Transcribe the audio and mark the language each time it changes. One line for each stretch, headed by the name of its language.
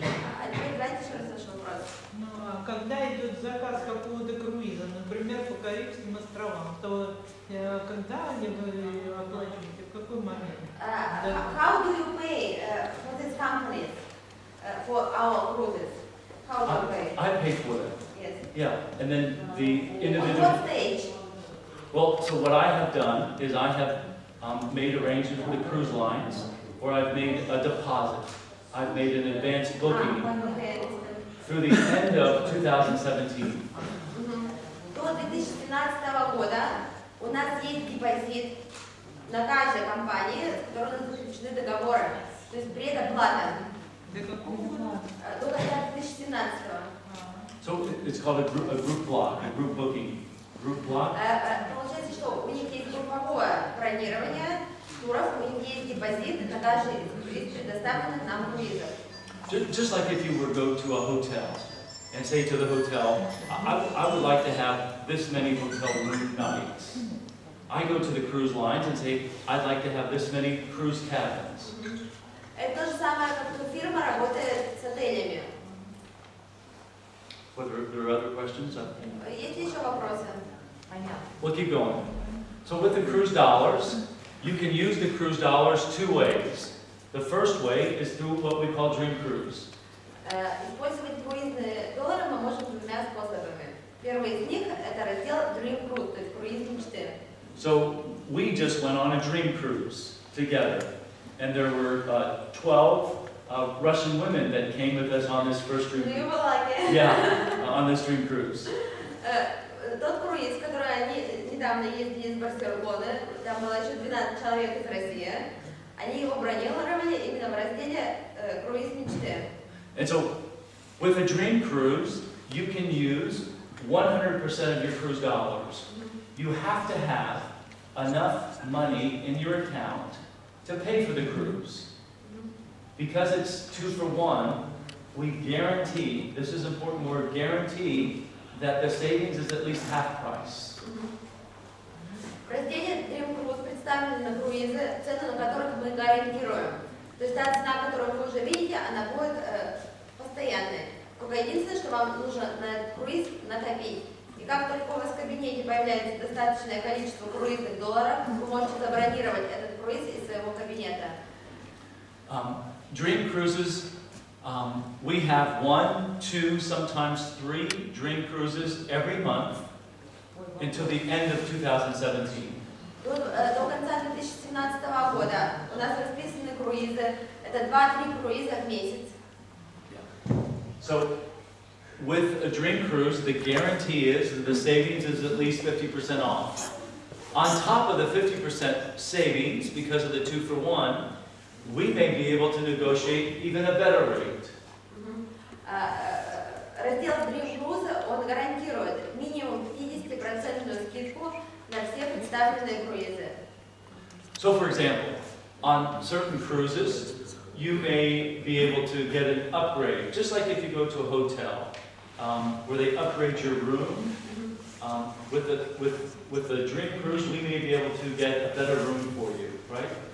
Russian: Теперь давайте еще раз ваш вопрос. Ну, а когда идет заказ какого-то круиза, например, по Карибским островам, то когда они вы оплачиваете, в какой момент?
English: How do you pay for these companies for our cruises? How do you pay? I pay for them. Yes. Yeah, and then the On individual. what stage? Well, so what I have done is I have made arrangements with the cruise lines, or I've made a deposit. I've made an advance booking through the end of 2017.
Russian: До 2017 года у нас есть депозит на каждой компании, с которой у нас заключены договоры. То есть предоплата. До какого года? До конца 2017.
English: So it's called a group block, a group booking. Group block.
Russian: Получается, что у них есть групповое бронирование туров, у них есть депозит на каждый из предоставленных нам круизов.
English: Just like if you were to go to a hotel and say to the hotel, I would like to have this many hotel room nights. I go to the cruise lines and say, I'd like to have this many cruise cabins.
Russian: Это то же самое, как фирма работает с отелями.
English: What, there are other questions?
Russian: Есть ли еще вопросы? Понятно.
English: We'll keep going. So with the cruise dollars, you can use the cruise dollars 2 ways. The first way is through what we call Dream Cruise.
Russian: Использовать круизные доллары мы можем двумя способами. Первый из них это раздел Dream Cruise, то есть круиз мечты.
English: So we just went on a Dream Cruise together, and there were 12 Russian women that came with us on this first Dream Do you Cruise. like it? Yeah, on this Dream Cruise.
Russian: Тот круиз, который они недавно ездили из Барселоны, там было еще 12 человек из России, они его бронировали именно в разделе круиз мечты.
English: And so, with a Dream Cruise, you can use 100% of your cruise dollars. You have to have enough money in your account to pay for the cruise. Because it's 2 for 1, we guarantee, this is important word, guarantee that the savings is at least half price.
Russian: В разделе Dream Cruise представлены на круизы, цены на которых мы гарантируем. То есть та цена, которую вы уже видите, она будет постоянной. Только единственное, что вам нужно на этот круиз накопить. И как только у вас в кабинете появляется достаточное количество круизных долларов, вы можете забронировать этот круиз из своего кабинета.
English: Dream Cruises, we have 1, 2, sometimes 3 Dream Cruises every month until the end of 2017.
Russian: До конца 2017 года у нас расписаны круизы. Это 2-3 круиза в месяц.
English: So, with a Dream Cruise, the guarantee is that the savings is at least 50% off. On top of the 50% savings, because of the 2 for 1, we may be able to negotiate even a better rate.
Russian: Раздел Dream Cruise, он гарантирует минимум 50% скидку на все представленные круизы.
English: So, for example, on certain cruises, you may be able to get an upgrade, just like if you go to a hotel, where they upgrade your room. With the Dream Cruise, we may be able to get a better room for you, right?